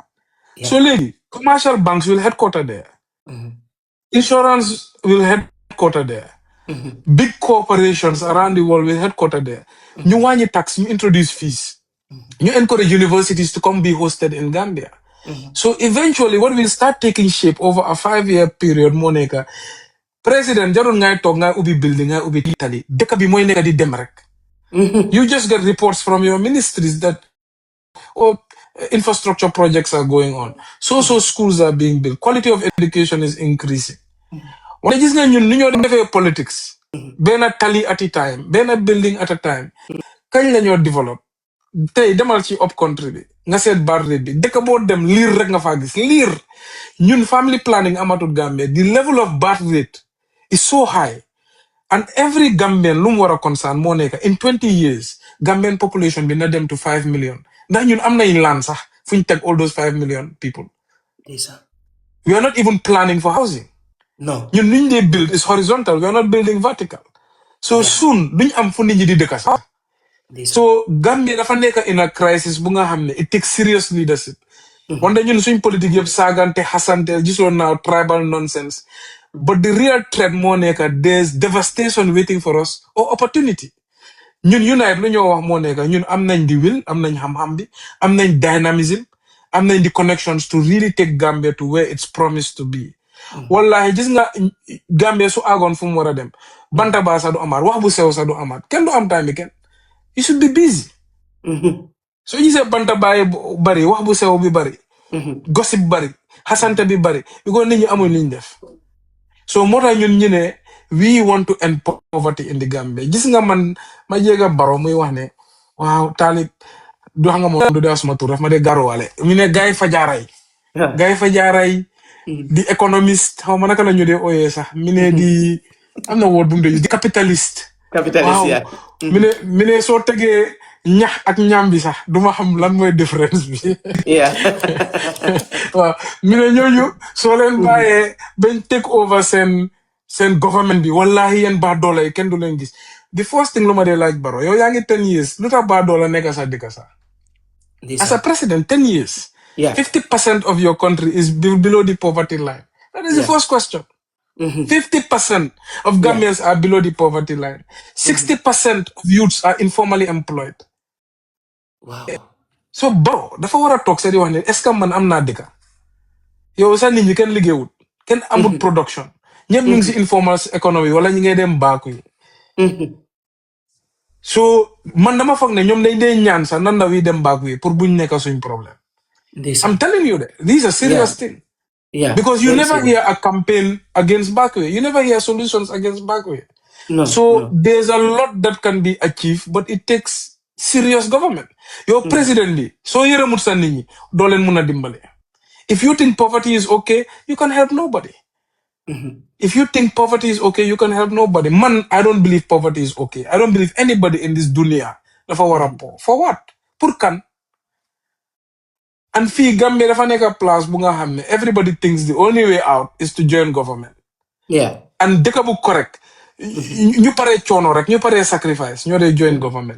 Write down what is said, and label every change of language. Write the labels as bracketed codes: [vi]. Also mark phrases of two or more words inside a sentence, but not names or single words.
[en] So legi, commercial banks will headquarter there. Insurance will headquarter there. Big corporations around the world will headquarter there. [wo] Ñu wàññi tax, ñu introduce fees. [en] You encourage universities to come be hosted in Gambia. So eventually, what will start taking shape over a 5-year period, Monica, President [wo] jarul ngay tok ngay ubi [en] building [wo] ngay ubi [en] Italy. [wo] Deka bi moy neka di dem rek. [en] You just get reports from your ministries that infrastructure projects are going on. So schools are being built. Quality of education is increasing. [wo] Wala gis nga ñun ni ñoo defee politics. Benn tali [en] at a time, benn building at a time. [wo] Kañ la ñoo develop? Tey demal ci [en] up country [wo] bi nga seet [en] birth rate [wo] bi dëkk boo dem liir rek nga faa gis liir ñun [en] family planning [wo] amatul Gambia [en] the level of birth rate is so high and every Gambian [wo] lu mu war a concern moo nekk [en] in 20 years Gambian population [wo] bi na dem [en] to 5 million [wo] ndax ñun am nañ land sax fu ñu teg [en] all those 5 million people we are not even planning for housing [wo] ñun niñ dee [en] build is horizontal we are not building vertical so soon [wo] duñ am fu nit ñi di dëkk sax [en] so Gambia [wo] dafa nekk [en] in a crisis [wo] bu nga xam ne [en] it takes serious leadership. [wo] Wante ñun suñ politique yëpp saagante xasante gisoon naa [en] tribal nonsense. But the real threat [wo] moo nekk [en] there's devastation waiting for us or opportunity. [wo] ñun unite lu ñoo wax moo nekk ñun am nañ di will am nañ xam-xam bi am nañ dynamism am nañ di connections [en] to really take Gambia to where it's promised to be. [wo] Wallahi gis nga Gambia su àggoon fu mu war a dem banta baa sa du amaat wax bu sew sa du amaat kenn du am time bi kenn. [en] You should be busy. So you say [wo] banta baye bari wax bu sew bi bari gossip bari hasante bi bari because nit ñi amuñ liñ def so moo tax ñun ñu ne [en] we want to end poverty in the Gambia [wo] gis nga man ma jéega baro muy wax ne waaw Talib du xam nga moom du dee suma tur daf ma dee garuwaale mu ne gaay fajaaray di économiste xaw ma naka la ñu dee ooyee sax mi ne di am na word bu mu dee di capitaliste [en] yeah. [wo] mi ne soo tegee ñax ak ñaam bi sax duma xam lan mooy différence bi waaw mi ne ñooñu soo leen bàyyee bañ [en] take over [wo] seen government bi wallahi yéen baa doole yi kenn du leen gis [en] the first thing [wo] lu ma dee laaj Baro yow yaa ngi [en] 10 years [wo] lu tax baa doole nekk sa dëkk sax [en] as a president 10 years 50% of your country is below the poverty line that is the first question 50% of Gambians are below the poverty line. 60% of youths are informally employed. Wow. So, bro, [wo] dafa war a toog sa di wax ne [fr] est-ce que [wo] man am naa dëkk yow sax nit ñi kenn liggéeyut kenn amul production ñëpp ñu ngi si [en] informal economy [wo] wala ñi ngay dem baaku yi So man dama foog ne ñoom dañ dee ñaan sax nan la wi dem back way pour buñ nekk suñ problème. ndeysaan. [en] I'm telling you that these are serious things. Yeah, Because you very never serious. hear a campaign against backway. You never hear solutions against backway. No, So no. there's a lot that can be achieved, but it takes serious government. Your president [wo] bi, so yërëmut sa nit ñi, doo leen mun a dimbale. [en] If you think poverty is okay, you can help nobody. If you think poverty is okay, you can help nobody. Man, I don't believe poverty is okay. I don't believe anybody in this dunya [wo] dafa war a po. [en] For what? [fr] Pour kan? [en] And fii Gambia [wo] dafa nekk [en] a place [wo] bu nga xam ne [en] everybody thinks the only way out is to join government. Yeah. [wo] And dëkk bu correct. ñu paree coono rek, ñu paree sacrifice, ñoo dee join government.